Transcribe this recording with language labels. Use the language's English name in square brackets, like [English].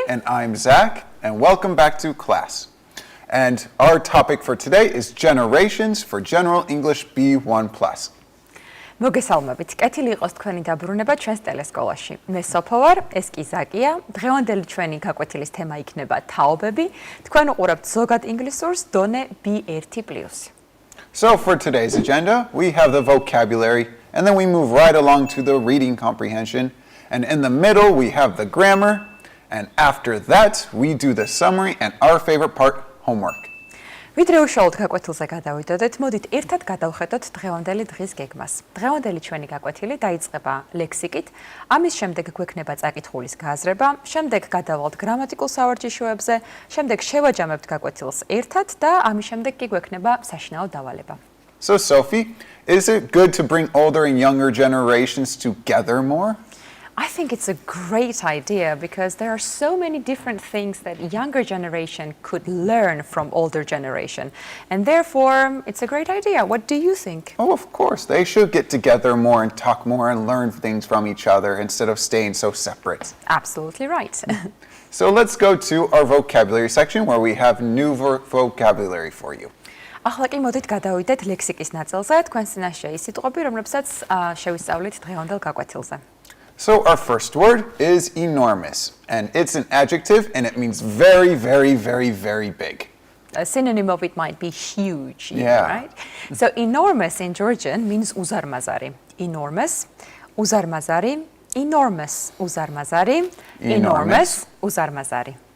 [English] And I'm Zach, and welcome back to class. And our topic for today is generations for General English B1+. [Georgian] მოგესალმებით. კეთილი იყოს თქვენი დაბრუნება ჩვენს ტელესკოლაში. მე სოფო ვარ, ეს კი ზაკია. დღევანდელი ჩვენი გაკვეთილის თემა იქნება თაობები. თქვენ უყურებთ ზოგად ინგლისურს დონე B1+. [English] So for today's agenda, we have the vocabulary, and then we move right along to the reading comprehension. And in the middle, we have the grammar. And after that, we do the summary and our favorite part, homework. [Georgian] ვიდრე უშუალოდ გაკვეთილზე გადავიდოდეთ, მოდით ერთად გადავხედოთ დღევანდელი დღის გეგმას. დღევანდელი ჩვენი გაკვეთილი დაიწყება ლექსიკით, ამის შემდეგ გვექნება წაკითხულის გააზრება, შემდეგ გადავალთ გრამატიკულ სავარჯიშოებზე, შემდეგ შევაჯამებთ გაკვეთილს ერთად და ამის შემდეგ კი გვექნება საშინაო დავალება. [English] So Sophie, is it good to bring older and younger generations together more? I think it's a great idea because there are so many different things that younger generation could learn from older generation. And therefore, it's a great idea. What do you think? Oh, of course. They should get together more and talk more and learn things from each other instead of staying so separate. Absolutely right. So let's go to our vocabulary section where we have new vocabulary for you. [Georgian] ახლა კი მოდით გადავიდეთ ლექსიკის ნაწილზე. თქვენ წინაშე ის სიტყვები, რომლებსაც შევისწავლით დღევანდელ გაკვეთილზე. [English] So our first word is enormous, and it's an adjective, and it means very, very, very, very big. A synonym of it might be huge, Yeah. right? So enormous in Georgian means uzarmazari. Enormous, uzarmazari, enormous, uzarmazari, enormous, uzarmazari.